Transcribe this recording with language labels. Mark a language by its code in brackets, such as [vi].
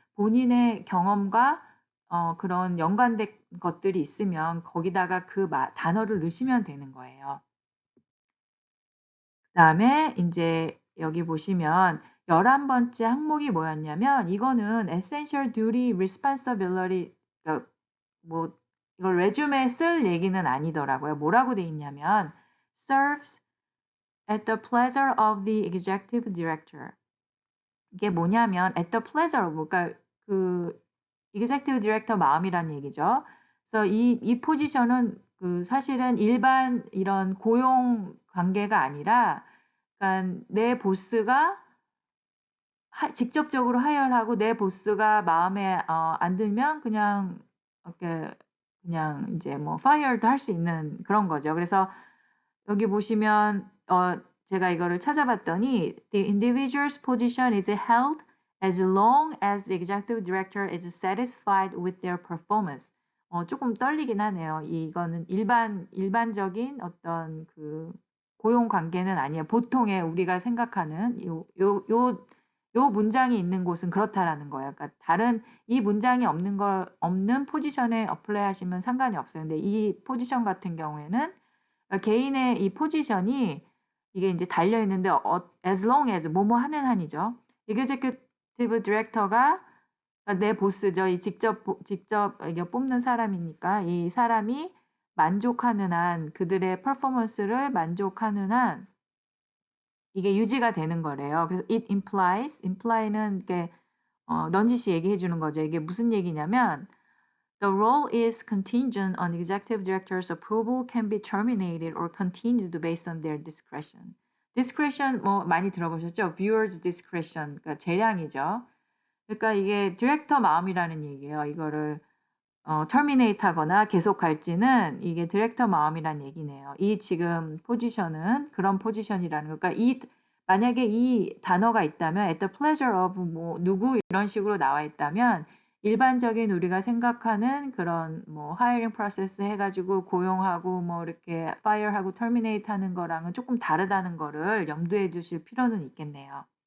[ko] 본인의 경험과 그런 연관된 것들이 있으면 거기다가 그 단어를 넣으시면 되는 거예요. 그다음에 인제 여기 보시면 11번째 항목이 뭐였냐면 이거는 [en] essential duty responsibility [ko] 그러니까 뭐 이걸 레주메에 쓸 얘기는 아니더라고요. 뭐라고 돼 있냐면 [en] serves at the pleasure of the executive director. [ko] 이게 뭐냐면 [en] at the pleasure [ko] 그러니까 그 executive director 마음이란 얘기죠. 그래서 이 포지션은 그 사실은 일반 이런 고용 관계가 아니라 그러니까 내 보스가 직접적으로 하이어하고 내 보스가 마음에 안 들면 그냥 이렇게 그냥 이제 뭐 fired도 할 수 있는 그런 거죠. 그래서 여기 보시면 제가 이거를 찾아봤더니 [en] the individual's position is held as long as the executive director is satisfied with their performance. [ko] 조금 떨리긴 하네요. 이거는 일반적인 어떤 그 고용 관계는 아니에요. 보통의 우리가 생각하는 요 문장이 있는 곳은 그렇다라는 거예요. 그러니까 다른 이 문장이 없는 포지션에 어플라이 하시면 상관이 없어요. 근데 이 포지션 같은 경우에는 그러니까 개인의 이 포지션이 이게 이제 달려 있는데 [en] as long as [ko] 뭐뭐 하는 한이죠. executive director가 그러니까 내 보스죠. 이 직접 이게 뽑는 사람이니까 이 사람이 만족하는 한 그들의 퍼포먼스를 만족하는 한 이게 유지가 되는 거래요. 그래서 [en] it imply [ko] 는 이게 넌지시 얘기해 주는 거죠. 이게 무슨 얘기냐면 [en] The role is contingent on executive director's approval, can be terminated or continued based on their discretion. [ko] discretion 뭐 많이 들어보셨죠? [en] viewer's discretion, [ko] 그러니까 재량이죠. 그러니까 이게 디렉터 마음이라는 얘기예요. 이거를 terminate 하거나 계속할지는 이게 디렉터 마음이란 얘기네요. 이 지금 포지션은 그런 포지션이라는 거. 그러니까 만약에 이 단어가 있다면 [en] at the pleasure of [ko] 뭐 누구 이런 식으로 나와 있다면 일반적인 우리가 생각하는 그런 뭐 [en] hiring process [ko] 해가지고 고용하고 뭐 이렇게 fire하고 terminate 하는 거랑은 조금 다르다는 거를 염두에 두실 필요는 있겠네요.